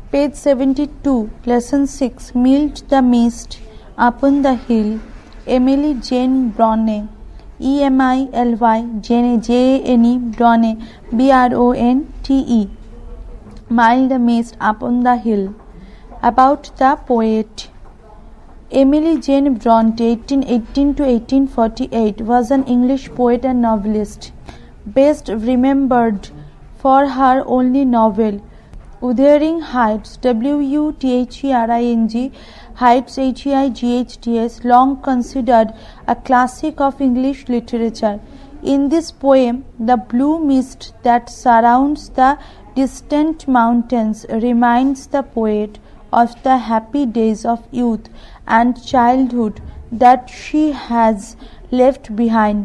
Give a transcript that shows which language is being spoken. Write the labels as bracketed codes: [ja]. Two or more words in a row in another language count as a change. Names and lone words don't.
[en] Page 72, Lesson 6, Mild the Mist Upon the Hill, Emily Jane Bronte, E-M-I-L-Y, J-A-N-E, Bronte, B-R-O-N-T-E. Mild the Mist Upon the Hill. About the poet. Emily Jane Bronte, 1818 to 1848, was an English poet and novelist, best remembered for her only novel, Wuthering Heights, W-U-T-H-E-R-I-N-G, Heights, H-E-I-G-H-T-S, long considered a classic of English literature. In this poem, the blue mist that surrounds the distant mountains reminds the poet of the happy days of youth and childhood that she has left behind.